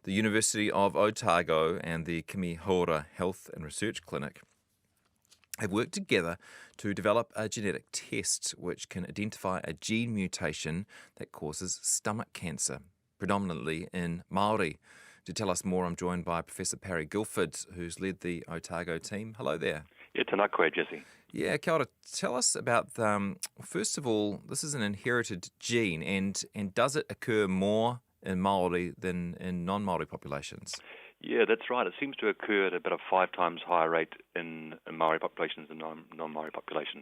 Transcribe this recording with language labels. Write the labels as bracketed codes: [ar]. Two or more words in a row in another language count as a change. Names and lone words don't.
[en] The University of Otago and the Kimihora Health and Research Clinic have worked together to develop a genetic test which can identify a gene mutation that causes stomach cancer, predominantly in Māori. To tell us more, I'm joined by Professor Parry Guilford, who's led the Otago team. Hello there. Yeah, [mi] tēnā koe, Jesse. Yeah, kia ora. [en] Tell us about, first of all, this is an inherited gene, and does it occur more in Māori than in non-Māori populations? Yeah, that's right. It seems to occur at about a 5 times higher rate in Māori populations than non-Māori populations.